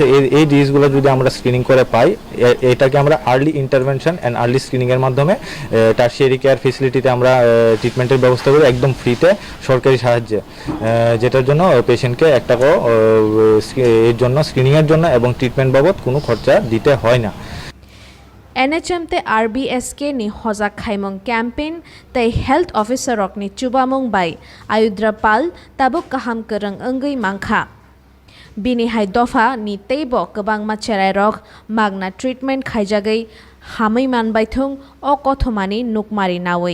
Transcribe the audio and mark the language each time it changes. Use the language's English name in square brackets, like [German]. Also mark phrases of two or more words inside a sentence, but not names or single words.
[Bangla] এই ডিজিজগুলো যদি আমরা স্ক্রিনিং করে পাই, এটাকে আমরা [English] early intervention and early screening [Bangla] মাধ্যমে [English] tertiary care facility [Bangla] আমরা ট্রিটমেন্টের ব্যবস্থা করি একদম ফ্রিতে সরকারি সাহায্যে, যেটার জন্য পেশেন্টকে এক টাকাও এর জন্য স্ক্রিনিংয়ের জন্য এবং ট্রিটমেন্ট বাবদ কোনো খরচা দিতে হয় না। [Kok Borok] NHM ते RBSK नि हजाक खाइमंग कैंपेन ते [English] health officer [Kok Borok] रकनि चुबामंग बाय आयुद्रा पाल ताबुक काहाम करंग अंगै मांखा बिनि हाय दफा नि तेबो गोबांमा चेराय रक मागना ट्रिटमेंट खाइजागै हामै मानबायथुं अकथमानि नुकमारि नावै।